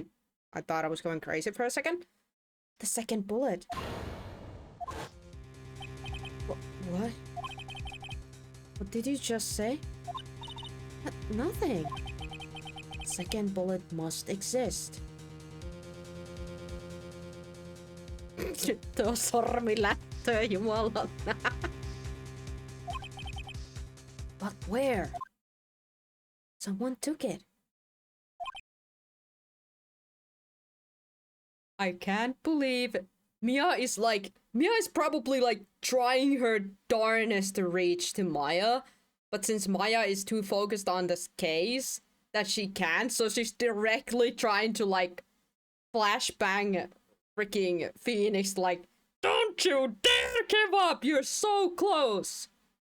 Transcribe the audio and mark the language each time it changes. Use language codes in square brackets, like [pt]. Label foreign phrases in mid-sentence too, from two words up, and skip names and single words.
[en] I thought I was going crazy for a second. The second bullet. What? What did you just say? Nothing. Second bullet must exist. [fi] Tuo sormi lättöä, jumala. [en] But where? Someone took it. I can't believe Mia is probably like trying her darnest to reach to Maya, but since Maya is too focused on this case that she can't, so she's directly trying to like flashbang freaking Phoenix like, don't you dare give up, you're so close.